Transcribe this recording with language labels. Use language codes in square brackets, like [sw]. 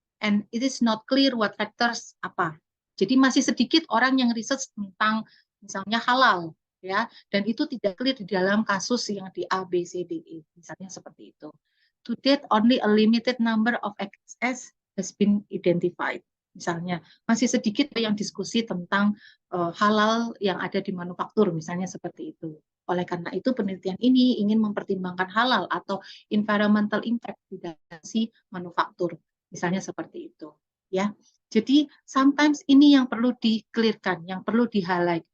[en] And it is not clear what factors apa. [id] Jadi masih sedikit orang yang research tentang misalnya halal ya, dan itu tidak clear di dalam kasus yang di A, B, C, D, E, misalnya seperti itu. [en] To date, only a limited number of XS has been identified. [id] Misalnya masih sedikit yang diskusi tentang halal yang ada di manufaktur, misalnya seperti itu. Oleh karena itu penelitian ini ingin mempertimbangkan halal atau environmental impact di dalam si manufaktur. Misalnya seperti itu, ya. Jadi sometimes ini yang perlu di-clearkan, yang perlu di-highlight.